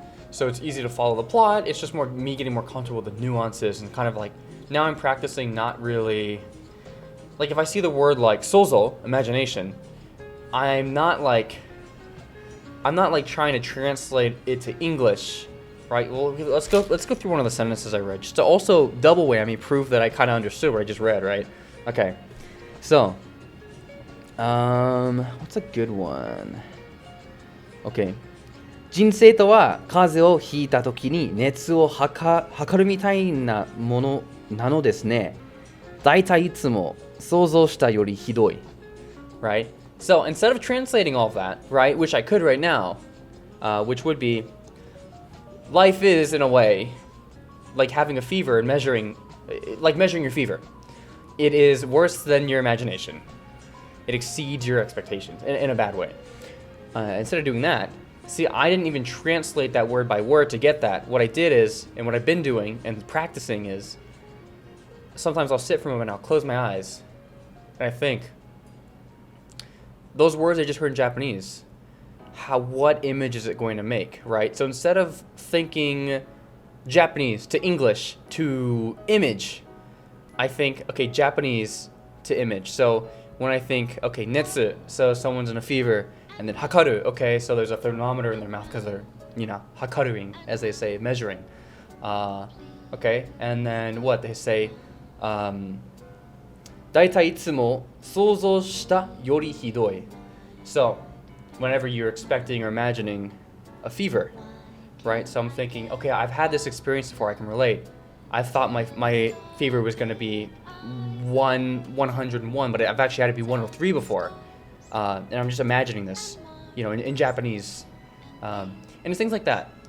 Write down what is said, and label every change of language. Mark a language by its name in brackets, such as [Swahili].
[English] So it's easy to follow the plot. It's just more me getting more comfortable with the nuances and kind of now I'm practicing not really, if I see the word sozo, imagination, I'm not trying to translate it to English, right? Well, let's go through one of the sentences I read, just to also double whammy prove that I kind of understood what I just read, right? Okay, so, what's a good one? Okay, [Japanese] 人生とは風邪をひいた時に熱を測るみたいなものなのですね。だいたいいつも想像したよりひどい。 [English] Right? So instead of translating all of that, right, which I could right now, which would be, life is, in a way, like having a fever and measuring your fever. It is worse than your imagination. It exceeds your expectations in a bad way. Instead of doing that, see, I didn't even translate that word by word to get that. What I did is, and what I've been doing and practicing is, sometimes I'll sit for a moment, I'll close my eyes, and I think, those words I just heard in Japanese, what image is it going to make, right? So instead of thinking Japanese to English to image, I think, okay, Japanese to image. So when I think, okay, netsu, so someone's in a fever, and then hakaru, okay, so there's a thermometer in their mouth because they're, hakaruing, as they say, measuring. Okay, and then what they say, [Japanese] だいたいいつも想像したよりひどい. [English] So, whenever you're expecting or imagining a fever, right? So I'm thinking, okay, I've had this experience before, I can relate. I thought my fever was going to be 101, but I've actually had it be 103 before. And I'm just imagining this, in Japanese. And it's things like that.